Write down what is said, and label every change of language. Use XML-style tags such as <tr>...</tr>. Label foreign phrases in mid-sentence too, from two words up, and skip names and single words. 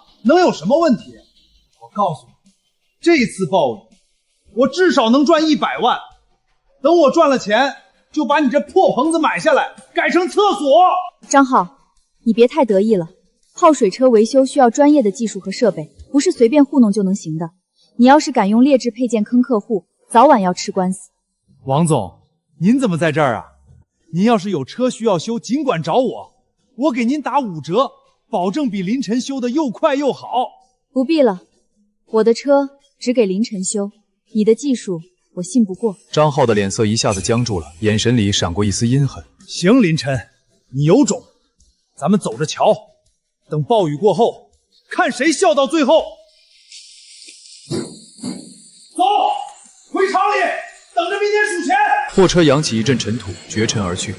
<zh>能有什麼問題？我告訴你，這次暴雨，我至少能賺100萬。等我賺了錢，就把你這破棚子買下來，改成廁所。張浩，你別太得意了。泡水車維修需要專業的技術和設備，不是隨便糊弄就能行的。你要是敢用劣質配件坑客戶，早晚要吃官司。王總，您怎麼在這兒啊？您要是有車需要修，儘管找我，我給您打5折，保證比林晨修的又快又好。不必了，我的車只給林晨修，你的技術我信不過。張浩的臉色一下子僵住了，眼神裡閃過一絲陰狠。行，林晨，你有種，咱們走着瞧。等暴雨過後，看誰笑到最後。走，回廠裡，等着明天數錢。貨車揚起一陣塵土，絕塵而去。</zh>